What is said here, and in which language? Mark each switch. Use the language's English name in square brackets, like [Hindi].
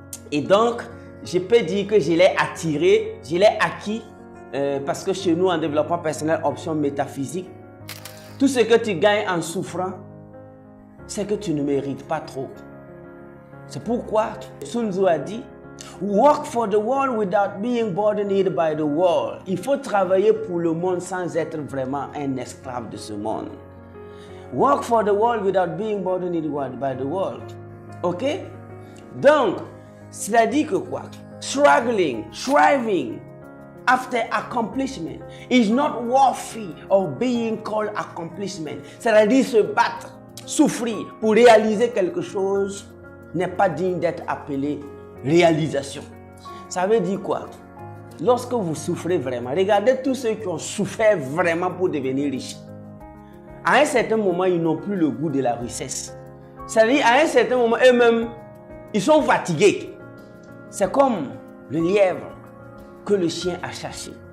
[French] Et donc, je peux dire que je l'ai attiré, je l'ai acquis, parce que chez nous, en développement personnel, option métaphysique, tout ce que tu gagnes en souffrant, c'est que tu ne mérites pas trop. C'est pourquoi Sun Tzu a dit, [English] work for the world [French] without being burdened by the world. Il faut travailler pour le monde sans être vraiment un esclave de ce monde. [English] Work for the world without being burdened by the world. Ok? [French] Donc, cela dit que quoi? [English] Struggling, striving after accomplishment is not worthy of being called accomplishment. [French] C'est-à-dire se battre, souffrir pour réaliser quelque chose n'est pas digne d'être appelé réalisation. Ça veut dire quoi? Lorsque vous souffrez vraiment, regardez tous ceux qui ont souffert vraiment pour devenir riches. À un certain moment, ils n'ont plus le goût de la richesse. C'est-à-dire, à un certain moment, eux-mêmes, ils sont fatigués. C'est comme le lièvre que le chien a chassé.